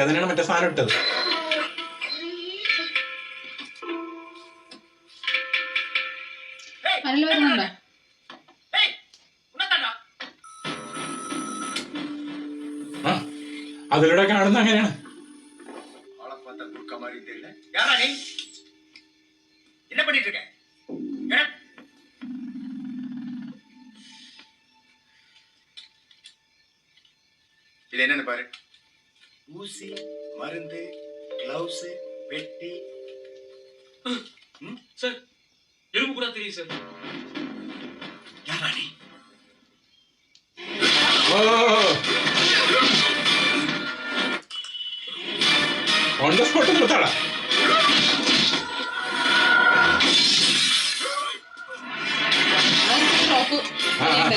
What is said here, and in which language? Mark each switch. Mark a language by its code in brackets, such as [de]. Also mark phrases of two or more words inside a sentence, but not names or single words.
[ml] അതിനാണ് മറ്റേ സാധനം ഇട്ടത്. അനിൽ വരുന്നുണ്ടോ? അതിലൂടെ കാണുന്ന അങ്ങനെയാണ്. [ta] என்ன பண்ணிட்டு இருக்க? இது என்னன்னு பாரு. ஊசி, மருந்து, கிளவுஸ், பெட்டி. சார், எறும்பு கூட தெரியும் சார். யாரா நீ? [en] on the spot [ml] നിർത്താടാ. ചെയ്യണ്ടേ.